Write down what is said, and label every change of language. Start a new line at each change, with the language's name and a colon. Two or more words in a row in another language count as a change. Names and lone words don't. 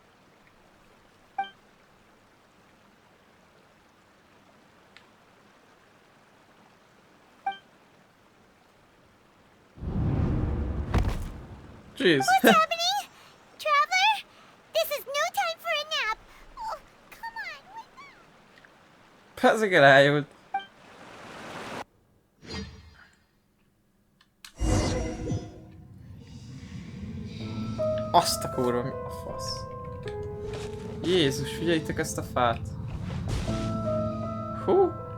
English: Jeez. What's happening? Traveler? This is no time for a nap. Oh, come on, wake up.
Hungarian: Persze elájult. Azt a kurva, mi a fasz? Jézus, figyeljétek ezt a fát. Hú.